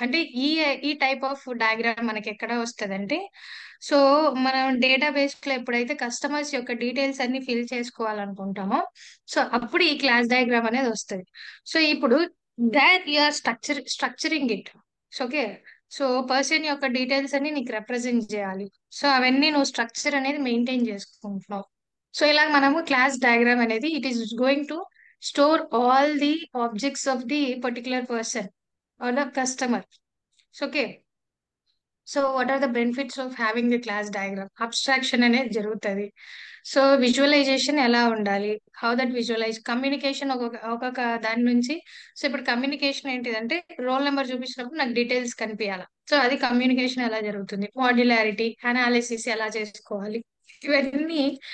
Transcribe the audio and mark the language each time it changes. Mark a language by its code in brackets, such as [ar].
[te] అంటే ఈ ఈ టైప్ ఆఫ్ డయాగ్రామ్ మనకి ఎక్కడ వస్తుంది అంటే, సో మనం డేటాబేస్ లో ఎప్పుడైతే కస్టమర్స్ యొక్క డీటెయిల్స్ అన్ని ఫిల్ చేసుకోవాలనుకుంటామో, సో అప్పుడు ఈ క్లాస్ డయాగ్రామ్ అనేది వస్తుంది. సో ఇప్పుడు that you're structuring it. So okay, so person యొక్క డీటెయిల్స్ అన్ని నీకు రిప్రజెంట్ చేయాలి. సో అవన్నీ నువ్వు స్ట్రక్చర్ అనేది మెయింటైన్ చేసుకుంటున్నావు. సో ఇలా మనము క్లాస్ డయాగ్రామ్ అనేది [en] It is going to store all the objects of the particular person or the customer. So okay, so what are the benefits of having the class diagram? [te] Abstraction అనేది జరుగుతుంది. So visualisation ఎలా ఉండాలి, how that visualise communication, ఒక్కొక్క దాని నుంచి. So ఇప్పుడు communication ఏంటిదంటే, roll number చూపించినప్పుడు నాకు డీటెయిల్స్ కనిపించాలి. సో అది కమ్యూనికేషన్ ఎలా జరుగుతుంది, మాడ్యులారిటీ అనాలిసిస్ ఎలా చేసుకోవాలి, ఇవన్నీ.